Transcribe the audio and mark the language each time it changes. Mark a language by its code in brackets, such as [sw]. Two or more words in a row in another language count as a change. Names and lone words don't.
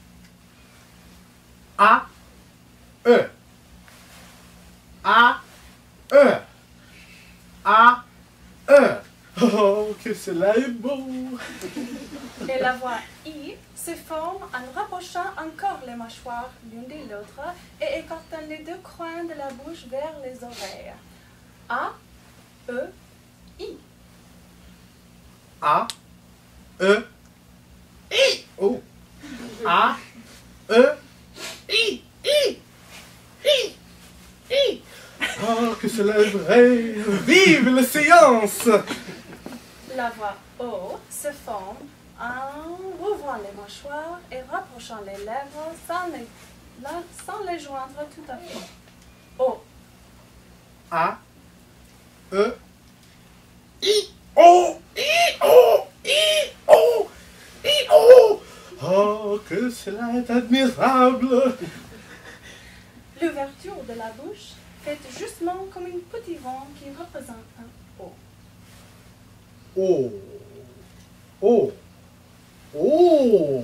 [fr] A, E. A, E. A, E. Oh, que cela est beau! Et la voix I se forme en rapprochant encore les mâchoires l'une de l'autre et écartant les deux coins de la bouche vers les oreilles. A, E, I. A, E, I. Oh! A, E, I, I, I, I. Oh, que cela est vrai! Vive la science! La voix O se forme en ouvrant les mâchoires et rapprochant les lèvres sans les joindre tout à fait. O. A, E, I, O, I, O, I, O, I, O. Oh, que cela est admirable! L'ouverture de la bouche fait justement comme un petit rond qui représente un O. Oh, oh, oh.